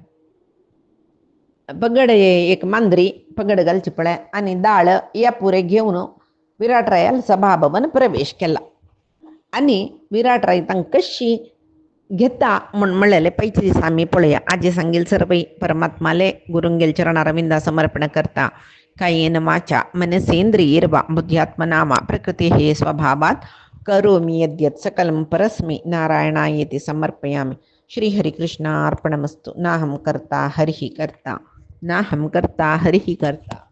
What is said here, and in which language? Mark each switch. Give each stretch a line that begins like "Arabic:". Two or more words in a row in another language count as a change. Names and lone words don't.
Konkani: पगडे एक मांद्री पगड घालची पळय आनी दाळ या पुरे घेवन विराटरायाल सभाभवन प्रवेश केला आनी विराटराय तांकां कशी घेता म्हूण म्हणलेले पैचे दिसा आमी पळया आजी सांगेल सर्वई परमात्माले गुरुंगेल चरणारविंदा समर्पण करता
Sanskrit: कायेन वाचा मनसेंद्रियैर्वा बुद्ध्यात्मना प्रकृतेः स्वभावात् करोमि यद्यत् सकलं परस्मै नारायणायेति समर्पयामि श्रीहरिकृष्णार्पणमस्तु नाहं कर्ता हरिः कर्ता नाहं कर्ता हरिः कर्ता।